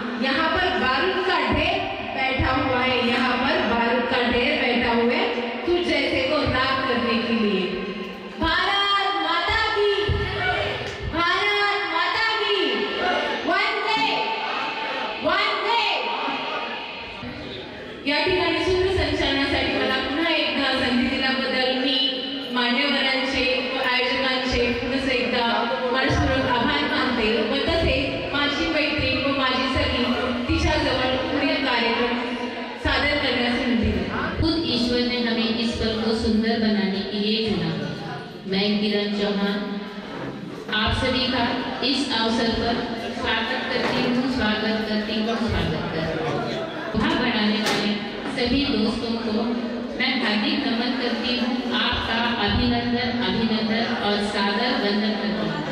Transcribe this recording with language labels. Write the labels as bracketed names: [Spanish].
[Hindi] यहाँ पर बारूद का ढेर बैठा हुआ है, यहाँ पर बारूद का ढेर बैठा हुआ है तुझ जैसे को राग करने के लिए। भारत माता की, भारत माता की, वंदे वंदे। [Marathi] या ठिकाणी सूत्रसंचालनासाठी मला पुन्हा एकदा संधी दिल्याबद्दल मी मान्यवरांचे व आयोजकांचे पुन्हा एकदा मनपूर्वक आभार मानते व तसेच माझी मैत्रीण व माझी सखी तिच्याजवळ पुढील कार्यक्रम सादर करण्यास विनंती करते। [Hindi] खुद ईश्वर ने हमें इस पल को सुंदर बनाने के लिए चुना। मैं किरण चौहान आप सभी का इस अवसर पर स्वागत करती हूँ, स्वागत करती हूँ, स्वागत करती हूँ। वहाँ बनाने वाले सभी दोस्तों को मैं हार्दिक नमन करती हूँ, आपका अभिनंदन अभिनंदन और सादर वंदन करती हूँ।